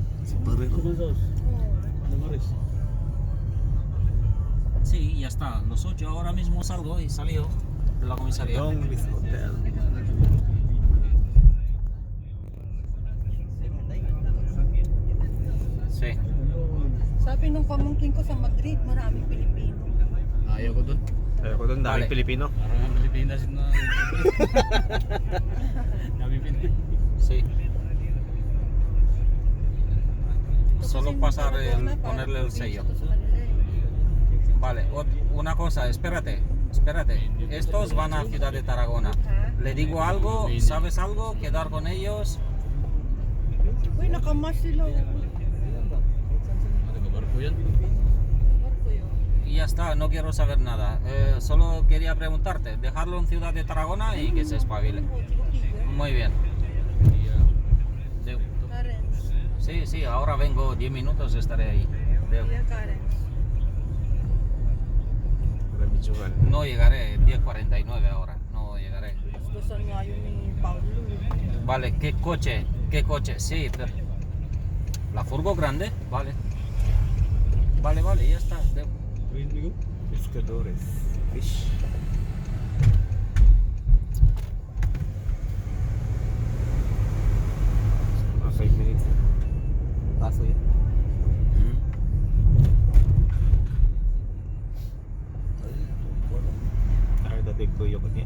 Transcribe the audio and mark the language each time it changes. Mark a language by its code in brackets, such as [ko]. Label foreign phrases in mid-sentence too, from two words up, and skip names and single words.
[es] Sí, ya está. Los 8 ahora mismo salgo y salió de la comisaría. Donglis Hotel. Sí. [tl] Sabi nung pamangkin ko sa Madrid, maraming Pilipino. Ayaw ko dun. Ayaw ko doon, daming [es] Vale. [tl] Pilipino. Parang Pilipinas na. Dami Pilipinas. [es] Sí. Solo pasar el, ponerle el sello. Vale, una cosa, espérate. Estos van a Ciudad de Tarragona. Le digo algo, ¿sabes algo? Quedar con ellos. [tl] Uy, nakamas sila. Barko yan. Barko yun. [es] Y ya está, no quiero saber nada. Solo quería preguntarte, dejarlo en Ciudad de Tarragona y que se espabile. Muy bien. Deu. Karen. Sí, ahora vengo, 10 minutos estaré ahí. Deu. [tl] Kuya Karen. Ramidjugan. [es] No llegaré, 10:49 ahora, no llegaré. [tl] Gusto nga yun ni Paulo. [es] Vale, ¿qué coche? Sí, pero... ¿La furgo grande? Vale. Vale, ya está. Deu. Pescadores. [tl] Fish. Mga 5 minutes. Paso yan. Ay, dati ko yung kanya.